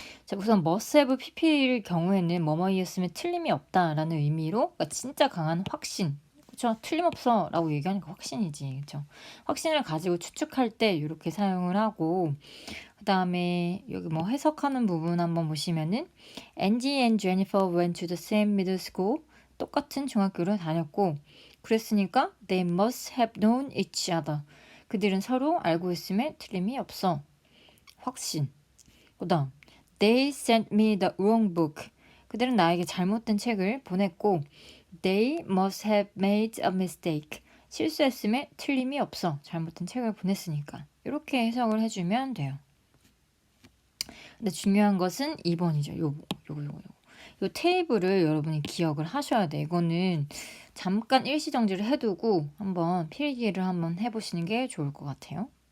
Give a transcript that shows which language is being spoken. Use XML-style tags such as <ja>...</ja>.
<ko>자, 우선 must have pp일 경우에는 뭐뭐이었으면 틀림이 없다라는 의미로, 그러니까 진짜 강한 확신, 그쵸? 틀림없어라고 얘기하니까 확신이지, 그쵸? 확신을 가지고 추측할 때 이렇게 사용을 하고, 그 다음에 여기 뭐 해석하는 부분 한번 보시면은</ko> <en>Angie and Jennifer went to the same middle school.</en> <ko>똑같은 중학교를 다녔고, 그랬으니까</ko> <en>they must have known each other.</en> <ko>그들은 서로 알고 있음에 틀림이 없어. 확신. 그 다음</ko> <en>They sent me the wrong book.</en> <ko>그들은 나에게 잘못된 책을 보냈고,</ko> <en>They must have made a mistake.</en> <ko>실수했음에 틀림이 없어. 잘못된 책을 보냈으니까. 이렇게 해석을 해주면 돼요. 근데 중요한 것은 2번이죠. 요거. 요 테이블을 여러분이 기억을 하셔야 돼. 이거는 잠깐 일시정지를 해두고 한번 필기를 한번 해보시는 게 좋을 것 같아요.</ko>